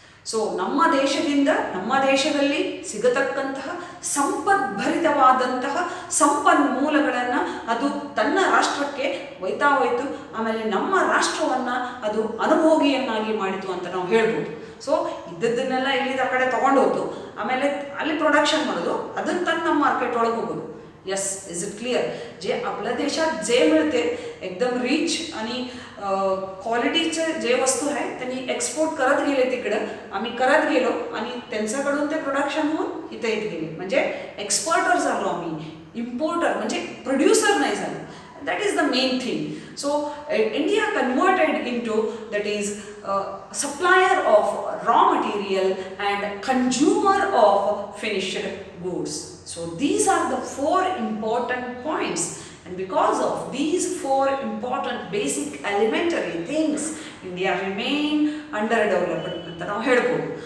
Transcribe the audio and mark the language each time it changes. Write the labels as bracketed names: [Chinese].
[Kannada] So ನಮ್ಮ ದೇಶದಲ್ಲಿ ಸಿಗತಕ್ಕಂತಹ ಸಂಪದ್ಭರಿತವಾದಂತಹ ಸಂಪನ್ಮೂಲಗಳನ್ನು ಅದು ತನ್ನ ರಾಷ್ಟ್ರಕ್ಕೆ ಒಯ್ತಾ ಹೋಯಿತು. ಆಮೇಲೆ ನಮ್ಮ ರಾಷ್ಟ್ರವನ್ನು ಅದು ಅನುಭೋಗಿಯನ್ನಾಗಿ ಮಾಡಿತು ಅಂತ ನಾವು ಹೇಳ್ಬೋದು. ಸೊ ಇದ್ದದ್ದನ್ನೆಲ್ಲ ಇಲ್ಲಿಂದ ಆ ಕಡೆ ತೊಗೊಂಡು ಹೋಯ್ತು, ಆಮೇಲೆ ಅಲ್ಲಿ ಪ್ರೊಡಕ್ಷನ್ ಮಾಡೋದು, ಅದನ್ನು ತಂದು ನಮ್ಮ ಮಾರ್ಕೆಟ್ ಒಳಗೆ ಹೋಗೋದು. [English] Yes, is it clear? [Marathi] जे आपल्या देशात जे मिळते एकदम रिच आणि क्वालिटीचे जे वस्तू आहे त्यांनी एक्सपोर्ट करत गेले तिकडं, आम्ही करत गेलो आणि त्यांच्याकडून ते प्रोडक्शन होऊन इथे येत गेले. म्हणजे एक्सपोर्टर झालो आम्ही, इम्पोर्टर म्हणजे प्रोड्युसर नाही झालो. [English] That is the main thing. So India converted into that is supplier of raw material and consumer of finished goods. So these are the four important points, and because of these four important basic elementary things, India remain underdeveloped [Kannada] anta ನಾವು ಹೇಳ್ಬೋದು.